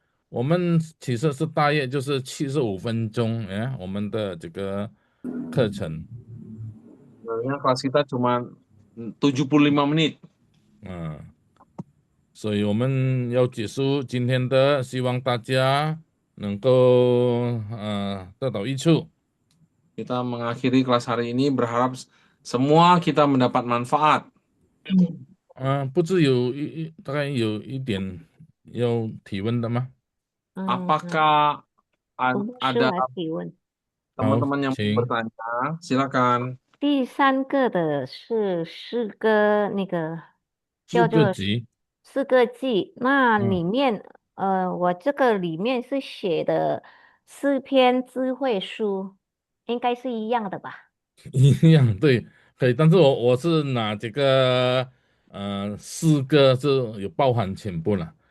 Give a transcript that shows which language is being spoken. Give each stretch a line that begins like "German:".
Chinese: 我们其实是大约就是75分钟 ya 我们的这个课程。
Indonesian: Sebenarnya kelas kita cuma 75 menit.
Chinese: 所以我们要结束今天的，希望大家能够得到益处。
Indonesian: Kita mengakhiri kelas hari ini berharap semua kita mendapat manfaat.
Chinese: 不知大概有一点要提问的吗？
Indonesian: Apakah ada teman-teman yang mau bertanya? Silakan.
Chinese: 第三个的是诗歌，那个叫做四个记，那里面我这个里面是写的诗篇智慧书，应该是一样的吧？一样对，可以，但是我是拿这个诗歌是有包含全部了，